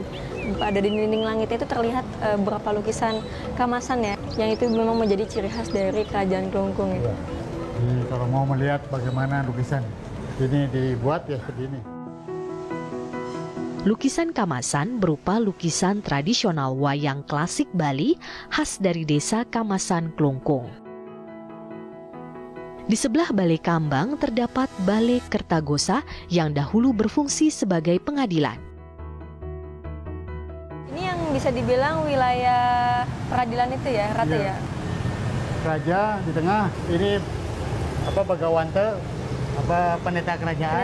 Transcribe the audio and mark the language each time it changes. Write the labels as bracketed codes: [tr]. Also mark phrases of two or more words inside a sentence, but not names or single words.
[id] Pada dinding langit itu terlihat beberapa lukisan kamasan ya, yang itu memang menjadi ciri khas dari Kerajaan Klungkung. Ya. Jadi, kalau mau melihat bagaimana lukisan ini dibuat ya seperti ini. Lukisan kamasan berupa lukisan tradisional wayang klasik Bali khas dari desa Kamasan Klungkung. Di sebelah Balai Kambang terdapat Balai Kertagosa yang dahulu berfungsi sebagai pengadilan. Ini yang bisa dibilang wilayah peradilan itu ya, Ratu ya? Raja di tengah, ini Bagawante, pendeta kerajaan.